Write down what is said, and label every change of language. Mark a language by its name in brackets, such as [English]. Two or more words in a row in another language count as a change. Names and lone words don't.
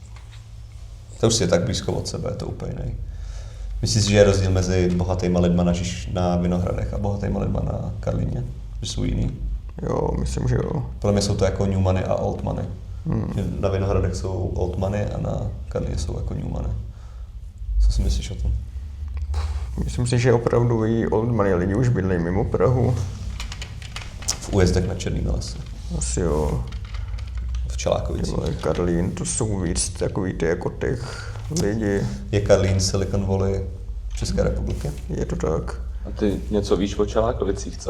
[Czech] To už je tak blízko od sebe, je to úplně jiný. Myslíš si, že je rozdíl mezi bohatýma lidma na Vinohradech a bohatýma lidma na Karlíně? Že jsou jiný? Jo, myslím, že jo. Podle mě jsou to jako [English] New Money [Czech] a [English] Old Money. [Czech] Že na Vinohradech jsou [English] Old Money [Czech] a na Karlíně jsou jako [English] New Money. [Czech] Co si myslíš o tom? Myslím si, že opravdu i [English] old money [Czech] lidi už bydlejí mimo Prahu. V újezdech na Černým lese. Asi jo. V Čelákovicích. Ale Karlín, to jsou víc takový ty jako těch lidi. Je Karlín Silicon Valley České republiky? Je to tak. A ty něco víš o Čelákovicích, co?